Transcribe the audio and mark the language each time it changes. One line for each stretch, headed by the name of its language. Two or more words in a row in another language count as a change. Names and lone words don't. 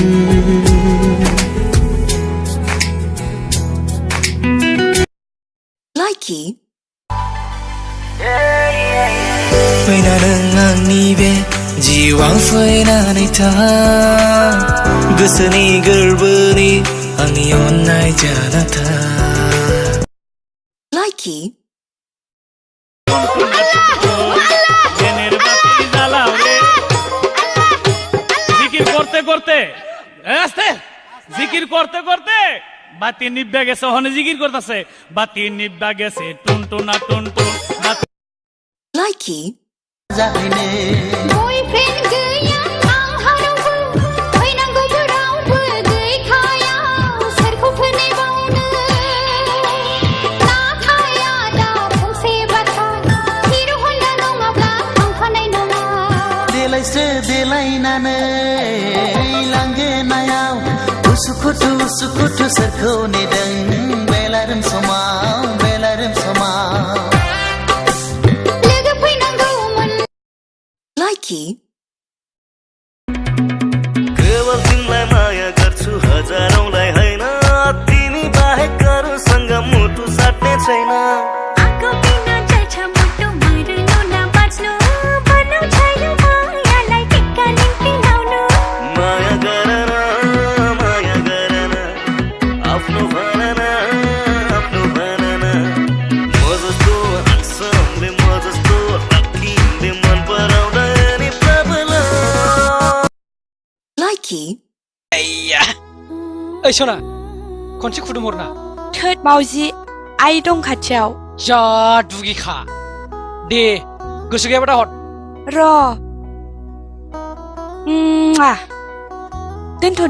English: likey,
Bodo: फैना नों आंनि बे जिउआव फैनानै था गोसोनि गोरबोनि आंनि अननाय जाना था
English: likey,
Bangla: জিকির করতে করতে আস্তে জিকির করতে করতে বাতি নিব্বা গেছে ওখানে জিকির করতেছে বাতি নিব্বা গেছে টুন টুনা টুন টুন
English: likey,
Bodo: boyfriend गया आं हारावबो फैनांगौबो रावबो गैखाया सोरखौ फोनेबावनो नाथाया दा फंसे बाथ्रा हिर' होनना नङाब्ला थांफानाय नङा देलायस्रो देलायनानै लांगोनायाव उसुखुथु उसुखुथु सोरखौ नेदों बेलारोम समाव लोगो फैनांगौमोन
English: likey,
Nepali: केवल तिमीलाई माया गर्छु हजारौंलाई होइन तिमी बाहेक अरूसँग मुटु साट्ने छैन आको बिना चल्छ मुटु मर्नु नबाच्नु भन्नु छैन मायालाई टिक्का निम्ति लाउनु माया गर न आफ्नो भन न म जस्तो हाँसौँले म जस्तो अखिले मन पराउँदैन नि प्रबल
English: likey,
Bodo: ओइ सना खनसे खुदुमहरना थोद मावजि आइ दं खाथियाव जा दुगिखा दे गोसो गैयाबा दा हर र दोनथ'